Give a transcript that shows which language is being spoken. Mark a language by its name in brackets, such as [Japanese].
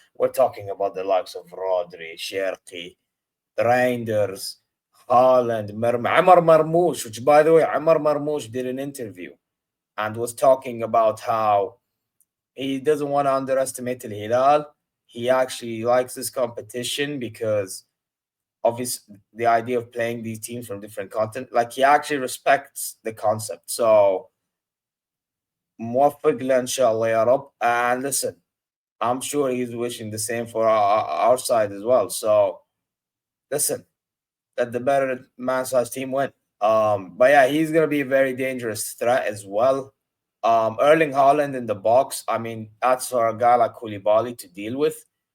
[English] We're talking about the likes of Rodri, Sherki, Reinders, Haaland, Amar Marmoush, which, by the way, Amar Marmoush did an interview and was talking about how he doesn't want to underestimate Al Hilal. He actually likes this competition because obviously the idea of playing these teams from different continents, like he actually respects the concept. [Arabic] So موفق له إن شاء الله يا رب. [English] And listen, I'm sure he's wishing the same for our side as well. So listen, that the better man-sized team win. But yeah, he's gonna be a very dangerous threat as well. Erling Haaland in the box. I mean, that's for a guy like Koulibaly to deal with.